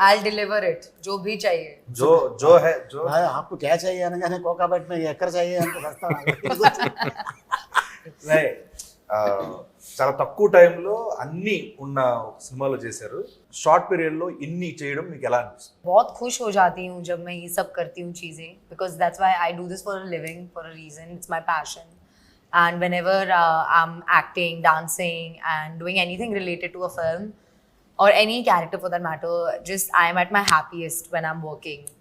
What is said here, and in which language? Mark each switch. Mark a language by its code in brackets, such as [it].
[en] I'll deliver it, [hi] जो भी चाहिए. जो है जो भाई, आपको क्या चाहिए [te] అనగానే కోకాబెట్ में ఎక్కడ चाहिए అంటే వస్తాను. नहीं, చాలా తక్కువ టైంలో అన్ని ఉన్న సినిమాలో చేశారు. షార్ట్ పీరియడ్ లో ఇన్ని చేయడం మీకు ఎలా అనిపిస్తుంది? [hi] बहुत खुश हो जाती हूँ जब मैं ये सब करती हूँ चीज़ें, [en] because that's why I do this for a living, for a reason. It's my passion. And whenever I'm acting, dancing and doing anything related to a film or any character for that matter, just I'm at my happiest when I'm working.